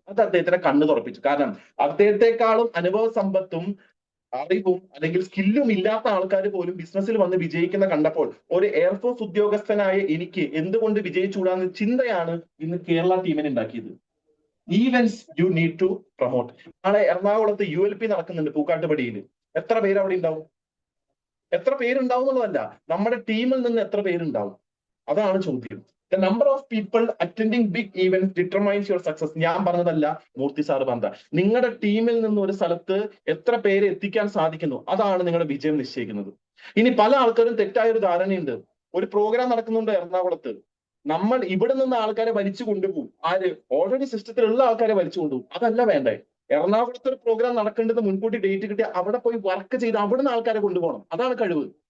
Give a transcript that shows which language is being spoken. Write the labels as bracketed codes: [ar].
[ml] അത് അദ്ദേഹത്തിന്റെ കണ്ണ് തുറപ്പിച്ചു. കാരണം അദ്ദേഹത്തെക്കാളും അനുഭവ സമ്പത്തും അറിവും അല്ലെങ്കിൽ സ്കില്ലും ഇല്ലാത്ത ആൾക്കാർ പോലും ബിസിനസ്സിൽ വന്ന് വിജയിക്കുന്ന കണ്ടപ്പോൾ ഒരു എയർഫോഴ്സ് ഉദ്യോഗസ്ഥനായ എനിക്ക് എന്തുകൊണ്ട് വിജയിച്ചുകൂടാന്ന ചിന്തയാണ് ഇന്ന് കേരള ടീമിനെ ഉണ്ടാക്കിയത്. [en] Events you need to promote. [ml] നാളെ എറണാകുളത്ത് ULP നടക്കുന്നുണ്ട് പൂക്കാട്ടുപടിയിൽ. എത്ര പേര് അവിടെ ഉണ്ടാവും? എത്ര പേരുണ്ടാവും എന്നുള്ളതല്ല, നമ്മുടെ ടീമിൽ നിന്ന് എത്ര പേരുണ്ടാവും, അതാണ് ചോദ്യം. [en] The number of people attending big events determines your success. [ml] ഞാൻ പറഞ്ഞതല്ല, മൂർത്തി സാറ് പറഞ്ഞ. നിങ്ങളുടെ ടീമിൽ നിന്ന് ഒരു സ്ഥലത്ത് എത്ര പേര് എത്തിക്കാൻ സാധിക്കുന്നു അതാണ് നിങ്ങളുടെ വിജയം നിശ്ചയിക്കുന്നത്. ഇനി പല ആൾക്കാരും തെറ്റായ ഒരു ധാരണയുണ്ട്, ഒരു പ്രോഗ്രാം നടക്കുന്നുണ്ട് എറണാകുളത്ത്, നമ്മൾ ഇവിടെ നിന്ന് ആൾക്കാരെ വലിച്ചു കൊണ്ടുപോകും. ആര്? ഓൾറെഡി സിസ്റ്റത്തിലുള്ള ആൾക്കാരെ വലിച്ചു കൊണ്ടുപോകും. അതല്ല വേണ്ടേ. എറണാകുളത്ത് ഒരു പ്രോഗ്രാം നടക്കേണ്ടത് മുൻകൂട്ടി ഡേറ്റ് കിട്ടി അവിടെ പോയി വർക്ക് ചെയ്ത് അവിടെ നിന്ന് ആൾക്കാരെ കൊണ്ടുപോകണം. അതാണ് കഴിവ്.